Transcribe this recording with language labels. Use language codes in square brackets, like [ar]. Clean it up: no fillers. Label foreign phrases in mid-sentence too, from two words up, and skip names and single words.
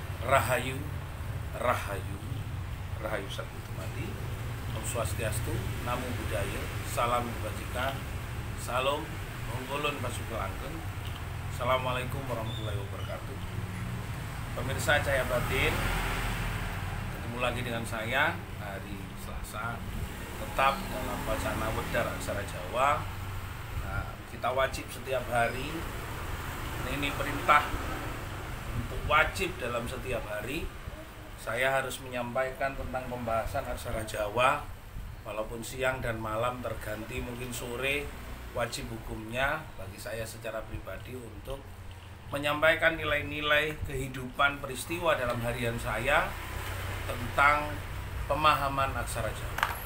[id] Rahayu, Rahayu, Rahayu Sakti Tumadi, [sa] Om Swastiastu, [pi] Namo Buddhaya, [id] Salam Kebajikan, Salam, Mongkolon Pasukelanggeng. [ar] السلام عليكم ورحمة الله وبركاته. Pemirsa Cahaya Batin, ketemu lagi dengan saya hari Selasa, tetap dalam bacaan Wedar Aksara Jawa. [id] Nah, kita wajib setiap hari, ini perintah untuk wajib dalam setiap hari saya harus menyampaikan tentang pembahasan aksara Jawa, walaupun siang dan malam terganti, mungkin sore, wajib hukumnya bagi saya secara pribadi untuk menyampaikan nilai-nilai kehidupan peristiwa dalam harian saya tentang pemahaman aksara Jawa.